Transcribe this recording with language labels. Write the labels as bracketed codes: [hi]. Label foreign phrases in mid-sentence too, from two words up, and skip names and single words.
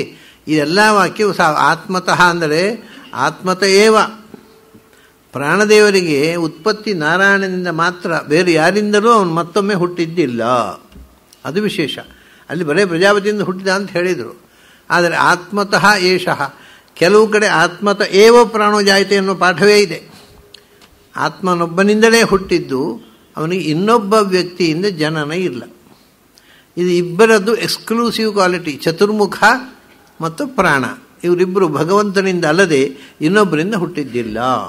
[kn] ಇದೆಲ್ಲ ವಾಕ್ಯವು ಆತ್ಮತಃ ಅಂದರೆ [sa] ಆತ್ಮತ ಏವ. [kn] ಪ್ರಾಣದೇವರಿಗೆ ಉತ್ಪತ್ತಿ ನಾರಾಯಣನಿಂದ ಮಾತ್ರ, ಬೇರೆ ಯಾರಿಂದಲೂ ಅವನು ಮತ್ತೊಮ್ಮೆ ಹುಟ್ಟಿದ್ದಿಲ್ಲ. ಅದು ವಿಶೇಷ. ಅಲ್ಲಿ ಬರೇ ಪ್ರಜಾಪತಿಯಿಂದ ಹುಟ್ಟಿದ ಅಂತ ಹೇಳಿದರು. ಆದರೆ [sa] ಆತ್ಮತಃ ಏಷಃ, [kn] ಕೆಲವು ಕಡೆ [sa] ಆತ್ಮತ ಏವ ಪ್ರಾಣೋ ಜಾಯತೆ [kn] ಅನ್ನೋ ಪಾಠವೇ ಇದೆ. ಆತ್ಮನೊಬ್ಬನಿಂದಲೇ ಹುಟ್ಟಿದ್ದು, ಅವನಿಗೆ ಇನ್ನೊಬ್ಬ ವ್ಯಕ್ತಿಯಿಂದ ಜನನ ಇಲ್ಲ. ಇದು ಇಬ್ಬರದ್ದು [en] exclusive quality. [kn] ಚತುರ್ಮುಖ ಮತ್ತು ಪ್ರಾಣ ಇವರಿಬ್ಬರು ಭಗವಂತನಿಂದ ಅಲ್ಲದೆ ಇನ್ನೊಬ್ಬರಿಂದ ಹುಟ್ಟಿದ್ದಿಲ್ಲ.